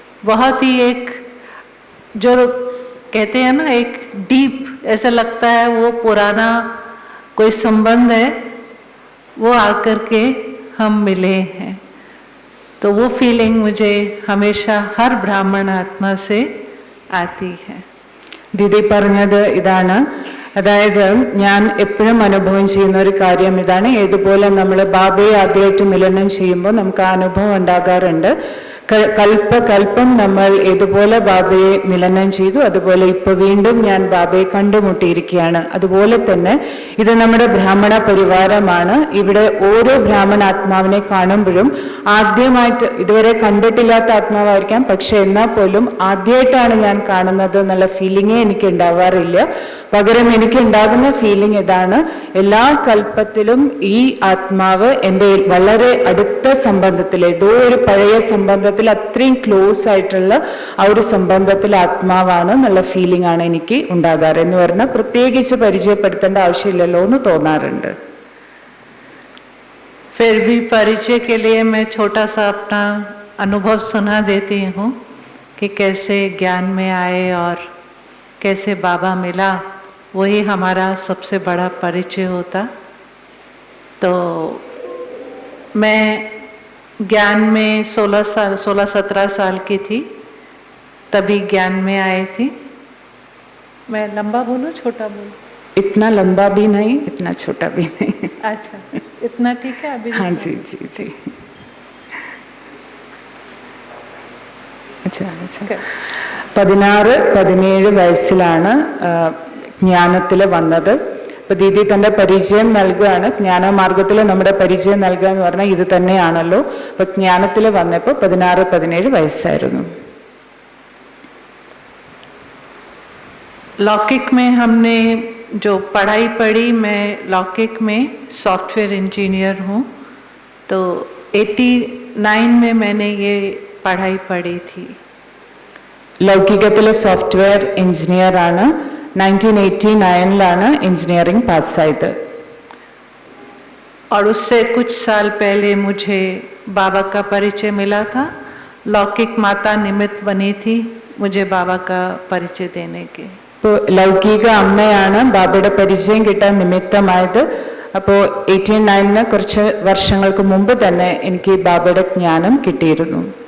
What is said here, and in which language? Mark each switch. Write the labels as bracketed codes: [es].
[hi] बहुत ही एक जो कहते हैं ना, एक डीप, ऐसा लगता है वो पुराना कोई संबंध है, वो आकर के हम मिले हैं। तो वो फीलिंग मुझे हमेशा हर ब्राह्मण आत्मा से आती है। [ml] ദീദി പറഞ്ഞത് ഇതാണ്, അതായത് ഞാൻ എപ്പോഴും അനുഭവം ചെയ്യുന്ന ഒരു കാര്യം ഇതാണ്. ഏതുപോലെ നമ്മൾ ബാബയെ ആദ്യമായിട്ട് മിലനം ചെയ്യുമ്പോൾ നമുക്ക് ആ അനുഭവം ഉണ്ടാകാറുണ്ട്. കൽപ്പം നമ്മൾ ഏതുപോലെ ബാബയെ മിലനം ചെയ്തു, അതുപോലെ ഇപ്പൊ വീണ്ടും ഞാൻ ബാബയെ കണ്ടുമുട്ടിയിരിക്കുകയാണ്. അതുപോലെ തന്നെ ഇത് നമ്മുടെ ബ്രാഹ്മണ പരിവാരമാണ്. ഇവിടെ ഓരോ ബ്രാഹ്മണ ആത്മാവിനെ കാണുമ്പോഴും ആദ്യമായിട്ട്, ഇതുവരെ കണ്ടിട്ടില്ലാത്ത ആത്മാവായിരിക്കാം, പക്ഷെ എന്നാൽ പോലും ആദ്യമായിട്ടാണ് ഞാൻ കാണുന്നത് എന്നുള്ള ഫീലിംഗേ എനിക്ക് ഉണ്ടാവാറില്ല. പകരം എനിക്ക് ഉണ്ടാകുന്ന ഫീലിംഗ് ഇതാണ്, എല്ലാ കൽപ്പത്തിലും ഈ ആത്മാവ് എൻ്റെ വളരെ അടുത്ത സംബന്ധത്തിൽ, ഏതോ ഒരു പഴയ സംബന്ധത്തിൽ, അത്രയും ക്ലോസ് ആയിട്ടുള്ള ആ ഒരു സംബന്ധത്തിൽ ആത്മാവാണ് എന്നുള്ള ഫീലിംഗ് ആണ് എനിക്ക് ഉണ്ടാകാറ്. എന്ന് പറഞ്ഞാൽ പ്രത്യേകിച്ച് പരിചയപ്പെടുത്തേണ്ട ആവശ്യമില്ലല്ലോ എന്ന് തോന്നാറുണ്ട്. [hi] फिर भी परिचय के लिए मैं छोटा सा अपना अनुभव सुना देती हूँ कि कैसे ज्ञान में आए और कैसे बाबा मिला। वही हमारा सबसे बड़ा परिचय होता। तो मैं ज्ञान में 16-17 साल की थी, तभी ज्ञान में आई थी। मैं लंबा बोलूँ छोटा बोलूँ? इतना लंबा भी नहीं, इतना छोटा भी नहीं। अच्छा, इतना ठीक है अभी? हाँ जी जी जी। अच्छा अच्छा। [ml] 16-17 വയസ്സിലാണ് ജ്ഞാനത്തിൽ വന്നത്. അപ്പൊ ദീദി തന്റെ പരിചയം നൽകുകയാണ്. ജ്ഞാനമാർഗത്തിൽ നമ്മുടെ പരിചയം നൽകുക എന്ന് പറഞ്ഞാൽ ഇത് തന്നെയാണല്ലോ. അപ്പൊ ജ്ഞാനത്തിൽ വന്നപ്പോൾ 16-17 വയസ്സായിരുന്നു. [hi] लौकिक में हमने जो पढ़ाई पढ़ी, मैं लौकिक में सॉफ्टवेयर इंजीनियर हूँ, तो 89 में मैंने ये पढ़ाई पढ़ी थी. [ml] ലൗകികത്തിലെ സോഫ്റ്റ്വെയർ എഞ്ചിനീയർ ആണ്. [hi] 1989 इंजीनियरिंग पास आयद. और उससे कुछ साल पहले मुझे बाबा का परिचय मिला था. लौकिक माता निमित्त बनी थी मुझे बाबा का परिचय देने के. [ml] ലൗകിക അമ്മയാണ് ബാബയുടെ പരിചയം കിട്ടാൻ നിമിത്തമായത്. അപ്പോൾ 89 കുറച്ച് വർഷങ്ങൾക്ക് മുമ്പ് തന്നെ എനിക്ക് ബാബയുടെ ജ്ഞാനം കിട്ടിയിരുന്നു.